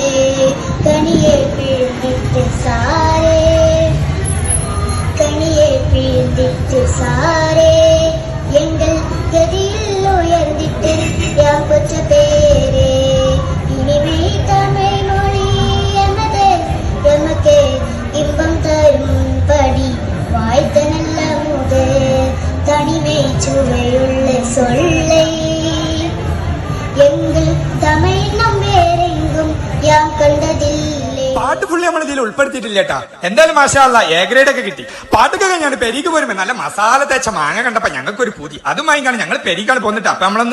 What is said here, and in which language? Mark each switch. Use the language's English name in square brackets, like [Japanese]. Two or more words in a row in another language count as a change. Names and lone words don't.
[Tamil] கனியே பிழிந்திட்டு சாரே கனியே பிழிந்திட்டு சாரே எங்கள் கதியில் உயர்ந்திட்டு யாம் பெற்ற பேரே. இனிமை தமிழ் மொழி எமது எமக்கே இன்பம் தரும் படி வாய்த்த நல்ல முது. தனிமை சுவையுள்ள சொல்லை எங்கில் தமிழினும் வேறெங்கும் நான் கண்டதில்லே. [Malayalam] പാട്ട് ഫുള്ളി നമ്മൾ ഇതിൽ ഉൾപ്പെടുത്തിയിട്ടില്ല കേട്ടാ. എന്തായാലും [Arabic] ما شاء الله [Malayalam] എ ഗ്രേഡ് ഒക്കെ കിട്ടി. പാട്ടൊക്കെ കഴിഞ്ഞാണ് പെരീക്ക് പോരുമ്പോ നല്ല മസാല തേച്ച മാങ്ങ കണ്ടപ്പോ ഞങ്ങൾക്ക് ഒരു പൂതി. അതുമായി കാണാൻ ഞങ്ങൾ പെരീക്കാണ് പോന്നിട്ട്.